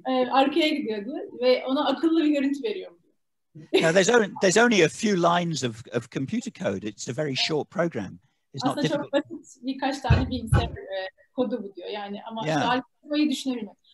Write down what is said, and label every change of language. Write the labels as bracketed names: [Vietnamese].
[Turkish] Arkaya gidiyor diyor. Ve ona akıllı bir görüntü veriyor. [English] Now, there's only a few lines of computer code. It's a very short program. It's not difficult. [Turkish] Aslında çok basit birkaç tane bilgisayar kodu bu diyor. Yani ama işte algoritmayı düşünebilmek.